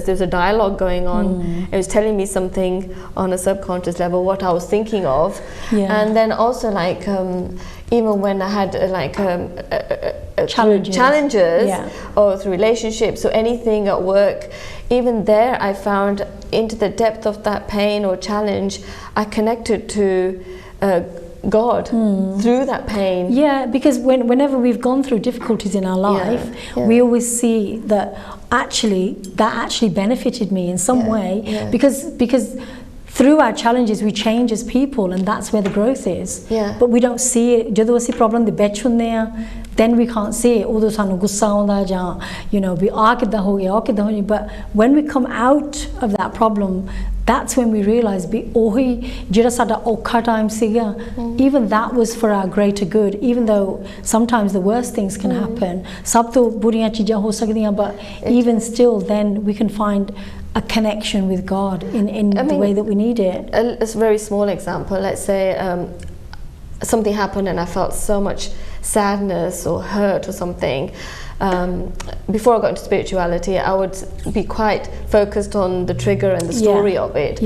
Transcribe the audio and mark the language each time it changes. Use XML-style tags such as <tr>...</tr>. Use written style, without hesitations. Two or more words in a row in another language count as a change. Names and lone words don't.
<en>There's a dialogue going on. It was telling me something on a subconscious level, what I was thinking of, and then also like even when I had challenges or through relationships or anything at work, even there I found into the depth of that pain or challenge I connected to God through that pain. Because whenever we've gone through difficulties in our life, we always see that actually benefited me in some way, because through our challenges we change as people, and that's where the growth is. But we don't see it.</en> <pa>ਜਦੋਂ ਅਸੀਂ ਪ੍ਰੋਬਲਮ ਦੇ ਵਿੱਚ ਹੁੰਦੇ ਆ,</pa> <en>then we can't see it.</en> <pa>ਉਦੋਂ ਸਾਨੂੰ ਗੁੱਸਾ ਆਉਂਦਾ ਜਾਂ</pa> <en>you know</en> <pa>ਵੀ ਆ ਕਿੱਦਾਂ ਹੋ ਗਿਆ, ਕਿੱਦਾਂ ਹੋ ਗਿਆ.</pa> <en>But when we come out of that problem, that's when we realize</en> <pa>ਵੀ ਉਹੀ ਜਿਹੜਾ ਸਾਡਾ ਔਖਾ ਟਾਈਮ ਸੀਗਾ,</pa> <en>even that was for our greater good, even though sometimes the worst things can happen.</en> <pa>ਸਭ ਤੋਂ ਬੁਰੀਆਂ ਚੀਜ਼ਾਂ ਹੋ ਸਕਦੀਆਂ,</pa> <en>but even still then we can find a connection with God in the way that we need it. A very small example, let's say something happened and I felt so much sadness or hurt or something, before I got into spirituality, I would be quite focused on the trigger and the story of it.</en>